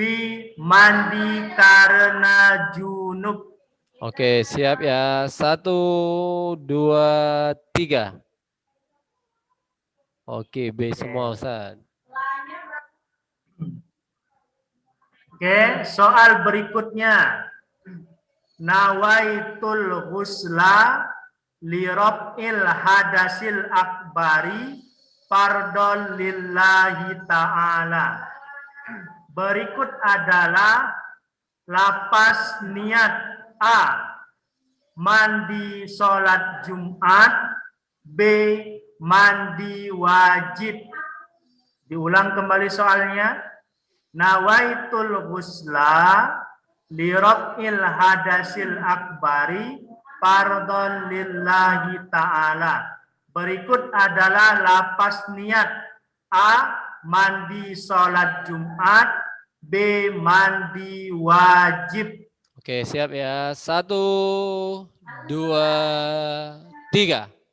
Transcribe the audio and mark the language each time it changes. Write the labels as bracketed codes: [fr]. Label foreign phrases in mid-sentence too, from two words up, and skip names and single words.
[id] Mandi karena junub. Oke, siap ya. 1, 2, 3. Oke, B semua, Ustaz. Oke, soal berikutnya. [ar] نويت الغسل لرفع الحدث الأكبر فرضا لله تعالى. [id] Berikut adalah lapas niat. A. Mandi sholat Jumat, B. Mandi wajib. Diulang kembali soalnya. [ar] نويت الغسل لرفع الحدث الأكبر فرضا لله تعالى. [id] Berikut adalah lapas niat. A. Mandi sholat Jumat. B. Mandi wajib. Oke, siap ya. 1, 2, 3.